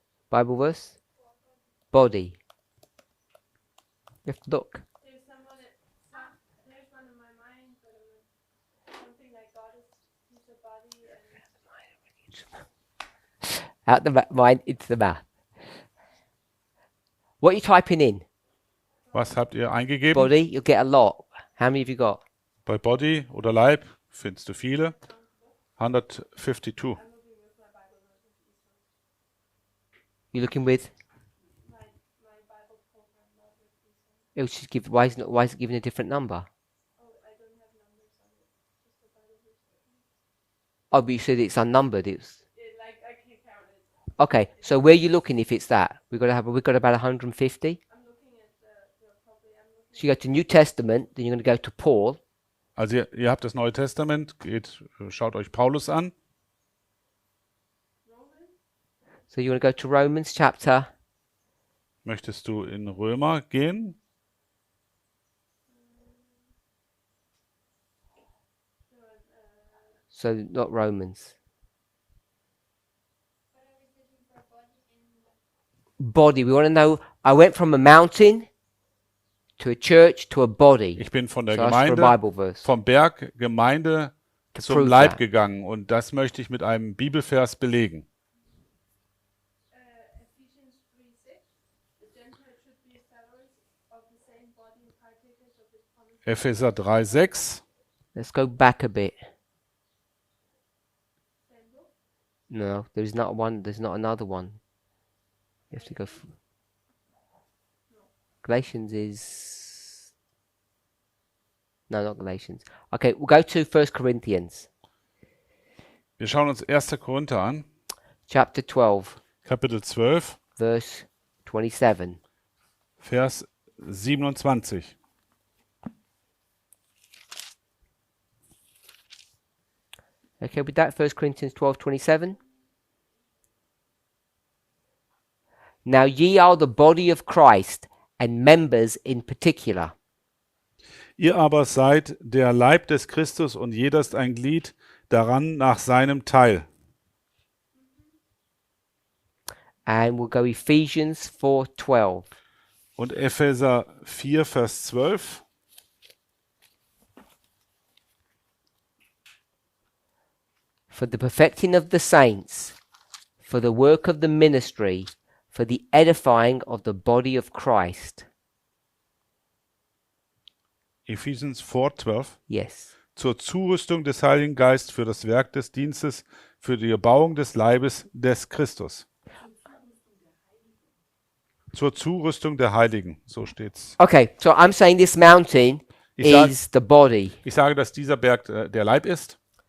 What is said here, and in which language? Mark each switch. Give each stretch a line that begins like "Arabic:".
English: Bible verse? Body. You have to look. There's someone there's one in my mind, but something like God is a body and Out the mind into the mouth. What are you typing in?
German: Was habt ihr eingegeben?
English: Body, you'll get a lot. How many have you got?
German: Bei Body oder Leib findest du viele.
English: 152. You looking with? my Bible program, not with these ones. It should give. Why is it giving a different number? Oh, I don't have numbers on it. Just the Bible verse. Oh, but you said it's unnumbered. It's Like I can't count it. okay. So where are you looking? If it's that, we've got about 150. I'm looking at the So you go to New Testament, then you're going to go to Paul.
German: Also ihr habt das Neue Testament, schaut euch Paulus an.
English: So you want to go to Romans chapter.
German: Möchtest du in Römer gehen?
English: So not Romans. Body. We want to know. I went from a mountain to a church to a body.
German: Ich bin von der
English: So ask for a
German: Gemeinde,
English: Bible verse.
German: vom Berg Gemeinde
English: To
German: zum
English: prove
German: Leib
English: that.
German: gegangen und das möchte ich mit einem Bibelvers belegen.
English: Ephesians 3:6. The Gentiles should be fellows of the same body and partakers of his promise.
German: Epheser 3,6.
English: Let's go back a bit. No, there's not one. There's not another one. You have to go. Galatians is. No, not Galatians. Okay, we'll go to 1 Corinthians,
German: Wir schauen uns 1. Korinther an,
English: chapter 12,
German: Kapitel 12,
English: verse 27.
German: Vers 27.
English: Okay, with that, 1 Corinthians 12:27. Now ye are the body of Christ, and members in particular.
German: Ihr aber seid der Leib des Christus und jeder ist ein Glied daran nach seinem Teil.
English: And we'll go Ephesians 4:12.
German: Und Epheser 4, Vers 12.
English: For the perfecting of the saints, for the work of the ministry, for the edifying of the body of Christ. Ephesians 4, 12. Yes.
German: Zur Zurüstung des Heiligen Geistes für das Werk des Dienstes, für die Erbauung des Leibes des Christus. Zur Zurüstung der Heiligen, so steht's.
English: Okay, so I'm saying this mountain
German: Ich, sag,
English: is the body.
German: ich sage, dass dieser Berg der Leib ist.